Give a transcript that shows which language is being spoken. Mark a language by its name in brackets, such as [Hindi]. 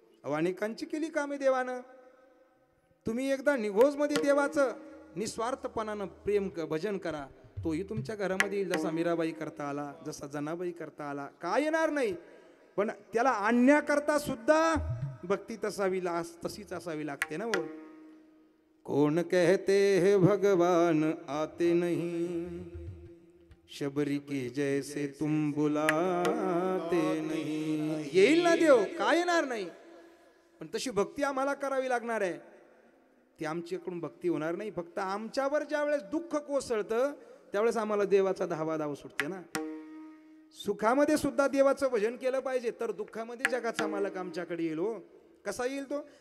[Marathi] अनेकांची केली कामे देवानं. तुम्ही एकदा निघोजमध्ये देवाचं निस्वार्थपणानं प्रेम भजन करा, तोही तुमच्या घरामध्ये येईल. जसा मीराबाई करता आला, जसा जनाबाई करता आला, काय येणार नाही. पण त्याला आणण्याकरता सुद्धा भक्ती तशीच असावी लागते ना. [Hindi] बोल, कौन कहते हैं भगवान आते नहीं, शबरी की जैसे तुम बुलाते नहीं. [Marathi] येईल ना देव, काय येणार नाही. पण तशी भक्ती आम्हाला करावी लागणार आहे. ती आमच्याकडून भक्ती होणार नाही. फक्त आमच्यावर ज्या वेळेस दुःख कोसळतं त्यावेळेस आम्हाला देवाचा धावा सुटते ना. सुखामध्ये सुद्धा देवाचं भजन केलं पाहिजे, तर दुःखामध्ये जगाचा मालक आमच्याकडे येईल हो. कसा येईल तो?